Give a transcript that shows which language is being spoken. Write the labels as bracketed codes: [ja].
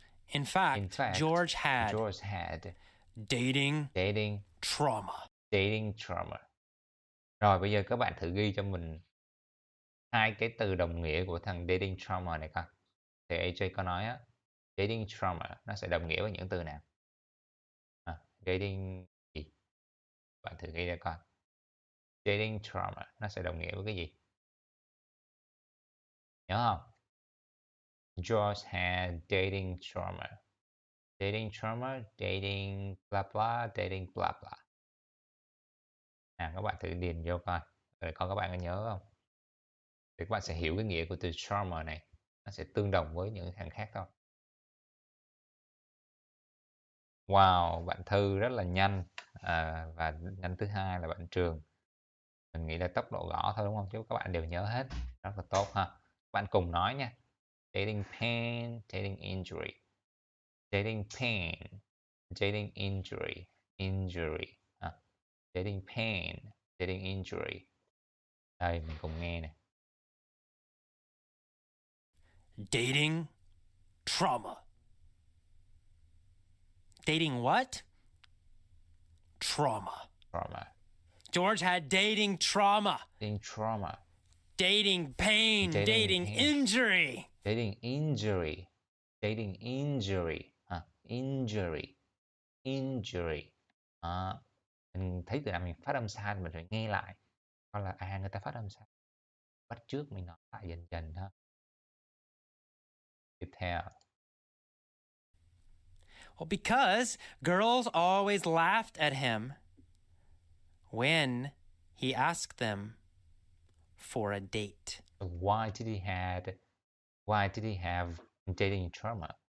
[en] In fact, George had dating trauma. [vi] Rồi bây giờ các bạn thử ghi cho mình hai cái từ đồng nghĩa của thằng dating trauma này coi. Thì AJ có nói á, dating trauma nó sẽ đồng nghĩa với những từ nào? Dating gì? Bạn thử ghi ra coi. Dating trauma nó sẽ đồng nghĩa với cái gì? Nhớ không? [en] George had dating trauma. Dating trauma, dating blah blah, dating blah blah. [vi] Các bạn thử điền vô coi. Rồi coi các bạn có nhớ không? Thì các bạn sẽ hiểu cái nghĩa của từ trauma này. Nó sẽ tương đồng với những thằng khác thôi. Wow, bạn Thư rất là nhanh. Và nhanh thứ hai là bạn Trường. Mình nghĩ là tốc độ gõ thôi đúng không? Chứ các bạn đều nhớ hết. Rất là tốt ha. Các bạn cùng nói nha. [en] Dating pain, dating injury. Dating pain, dating injury, injury. Dating pain, dating injury. [vi] Đây, mình cùng nghe nè. [en] Dating trauma. Dating what? Trauma. George had dating trauma. Dating trauma. Dating pain, dating injury. Dating injury. Dating injury. Injury. Injury. [vi] Mình thấy từ nào mình phát âm sai mình phải nghe lại. Hoặc là người ta phát âm sai. Bắt trước mình nói lại dần dần ha. Tiếp theo. [en] Well, because girls always laughed at him when he asked them for a date. Why did he have dating trauma?